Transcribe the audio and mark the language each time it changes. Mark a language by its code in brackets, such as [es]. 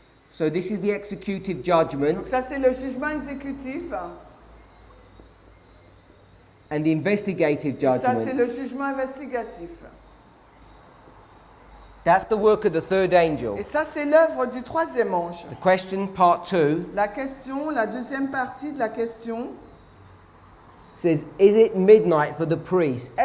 [en] So this is the executive judgment, [fr] Donc ça c'est le jugement exécutif [en] and the investigative [fr] et ça c'est [en] judgment. [fr] le jugement investigatif. [en] That's the work of the third angel. [fr] Et ça c'est l'œuvre du troisième ange. [en] The question, part 2, [fr] La question, la deuxième partie de la question, [en] says, is it midnight for the priest?